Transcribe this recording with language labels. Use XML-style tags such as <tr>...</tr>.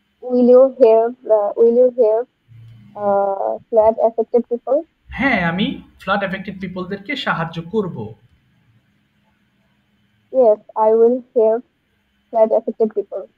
<en>will you help flood affected people?</en> <bn>হ্যাঁ, আমি flood affected পিপলদেরকে সাহায্য করব।</bn> <en>Yes, I will help flood affected people.</en>